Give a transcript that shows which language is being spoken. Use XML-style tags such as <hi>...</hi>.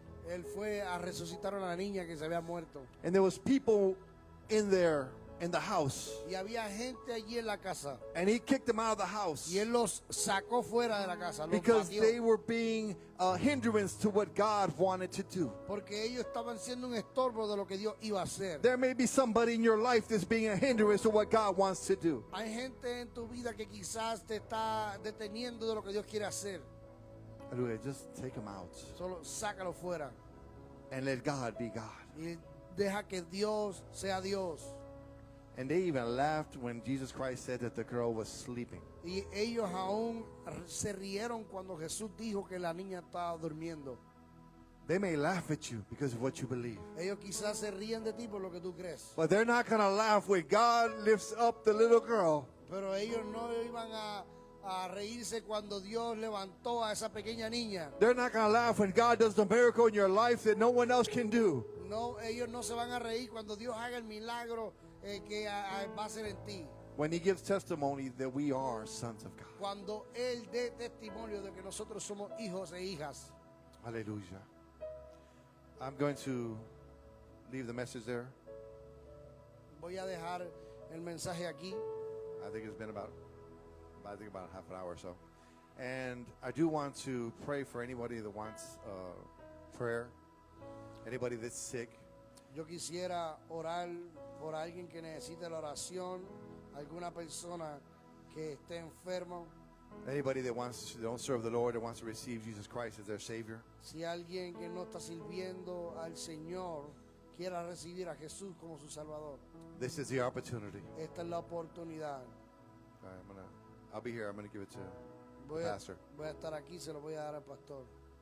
<es>él fue a resucitar a una niña que se había muerto.</es> <en>And there was people in the house.</en> <es>Y había gente allí en la casa.</es> <en>And he kicked them out of the house</en> <es>Y él los sacó fuera de la casa, los</es> <en>because</en> <es>batió.</es> <en>they were being a hindrance to what God wanted to do.</en> <es>Porque ellos estaban siendo un estorbo de lo que Dios iba a hacer.</es> <en>There may be somebody in your life that's being a hindrance to what God wants to do.</en> <es>Hay gente en tu vida que quizás te está deteniendo de lo que Dios quiere hacer.</es> <en>Hallelujah. Just take them out</en> <es>Solo sácalo fuera.</es> <en>and let God be God.</en> <es>Y deja que Dios sea Dios.</es> <en>And they even laughed when Jesus Christ said that the girl was sleeping.</en> <es>Y ellos aún se rieron cuando Jesús dijo que la niña estaba durmiendo.</es> <en>They may laugh at you because of what you believe,</en> <es>Ellos quizás se ríen de ti por lo que tú crees.</es> <en>but they're not going to laugh when God lifts up the little girl.</en> <es>Pero ellos no iban a reírse cuando Dios levantó a esa pequeña niña.</es> <en>They're not going to laugh when God does the miracle in your life that no one else can do.</en> <es>No, ellos no se van a reír cuando Dios haga el milagro que va a hacer en ti.</es> <en>When he gives testimony that we are sons of God.</en> <es>Cuando Él dé testimonio de que nosotros somos hijos e hijas.</es> <en>Hallelujah. I'm going to leave the message there.</en> <es>Voy a dejar el mensaje aquí.</es> <en>I think it's been about half an hour or so. And I do want to pray for anybody that wants prayer, anybody that's sick.</en> <es>Yo quisiera orar por alguien que necesite la oración, alguna persona que esté enfermo.</es> <en>Anybody that don't serve the Lord and wants to receive Jesus Christ as their Savior.</en> <es>Si alguien que no está sirviendo al Señor quiera recibir a Jesús como su Salvador,</es> <en>This is the opportunity.</en> <es>esta es la oportunidad.</es> <en>I'll be here. I'm going to give it to the</en> <es>Voy</es> <en>pastor.</en> <es>a estar aquí, se lo voy a dar al pastor.</es>